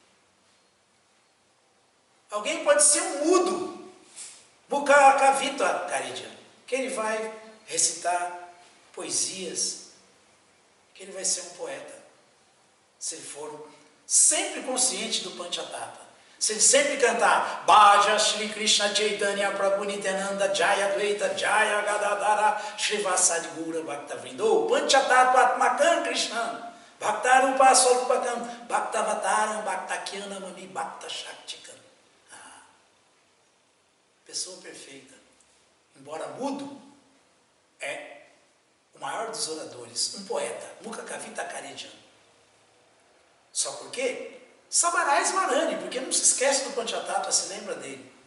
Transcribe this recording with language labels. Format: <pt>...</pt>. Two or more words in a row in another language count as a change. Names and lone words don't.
<pt>Alguém pode ser um mudo,</pt> <bn>Mukha Kavita Karejan,</bn> <pt>que ele vai recitar poesias, que ele vai ser um poeta, se ele for sempre consciente do Panchatattva. Se ele sempre cantar</pt> <sa>Bhaja Shri Krishna Chaitanya Prabhu Nityananda Jaya Advaita Jaya Gadadhara Shrivasa Gura Bhaktavrindo Panchatattva Atmakam Krishna Bhaktarupa Swarupakam Bhaktavataram Bhaktakyanamami Bhakta Shaktikam.</sa> <pt>Pessoa perfeita, embora mudo, é o maior dos oradores, um poeta,</pt> <bn>Mukha Kavita Karejan.</bn> <pt>Só por quê?</pt> <bn>Sabarai Svarani,</bn> <pt>porque não se esquece do Panchatattva, se lembra dele.</pt>